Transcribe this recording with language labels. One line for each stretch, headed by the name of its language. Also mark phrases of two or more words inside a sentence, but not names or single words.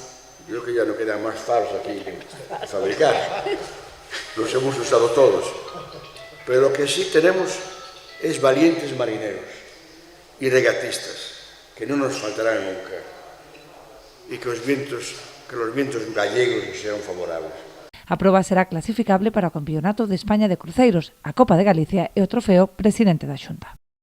Spanish: Creo que ya no quedan más faros aquí a fabricar, los hemos usado todos. Pero lo que sí tenemos es valientes marineros y regatistas, que no nos faltarán nunca, y que los vientos gallegos sean favorables.
Galician: A proba será clasificable para o Campeonato de España de Cruceiros, a Copa de Galicia e o Trofeo Presidente da Xunta.